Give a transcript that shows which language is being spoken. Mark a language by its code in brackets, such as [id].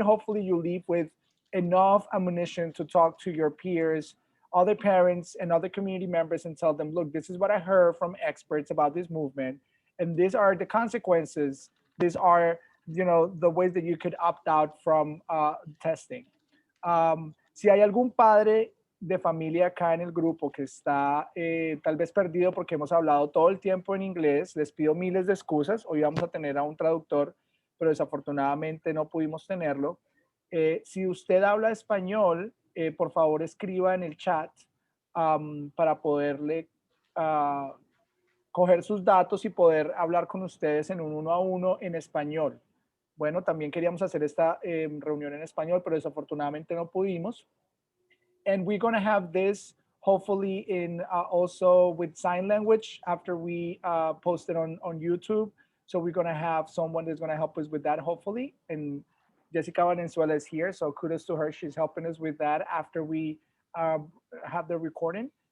[en] Hopefully you leave with enough ammunition to talk to your peers, other parents and other community members, and tell them, look, this is what I heard from experts about this movement, and these are the consequences. These are the ways that you could opt out from testing. [es] Si hay algún padre de familia acá en el grupo que está tal vez perdido porque hemos hablado todo el tiempo en inglés, les pido miles de excusas. Hoy vamos a tener a un traductor, pero desafortunadamente no pudimos tenerlo. Si usted habla español, por favor escriba en el chat para poderle coger sus datos y poder hablar con ustedes en un 1-a-1 en español. Bueno, también queríamos hacer esta reunión en español, pero desafortunadamente no pudimos. [en] And we're going to have this hopefully in also with sign language after we post it on YouTube. So we're going to have someone that's going to help us with that hopefully. And Jessica Valenzuela is here, so kudos to her. She's helping us with that after we have the recording.